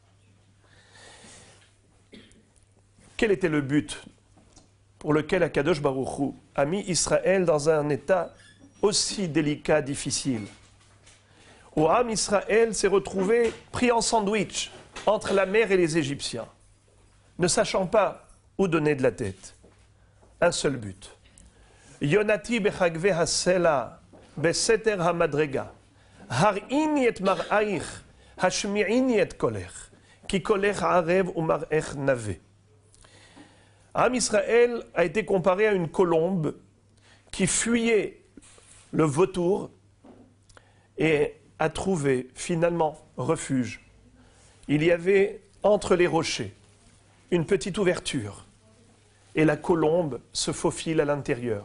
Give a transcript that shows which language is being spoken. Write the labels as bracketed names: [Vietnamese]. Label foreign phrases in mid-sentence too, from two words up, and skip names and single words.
[French] Quel était le but pour lequel [Hebrew] הקדוש ברוך הוא [French] a mis Israël dans un état aussi délicat, difficile? Où [Hebrew] עם ישראל [French] s'est retrouvé pris en sandwich entre la mer et les Égyptiens, ne sachant pas où donner de la tête. Un seul but. [Hebrew] יונתי בחגוי הסלע בסתר המדרגה הראיני את מראיך השמיעיני את קולך כי קולך ערב ומראיך נאוה. עם ישראל [French] a été comparé à une colombe qui fuyait le vautour et a trouvé finalement refuge. Il y avait entre les rochers une petite ouverture et la colombe se faufile à l'intérieur.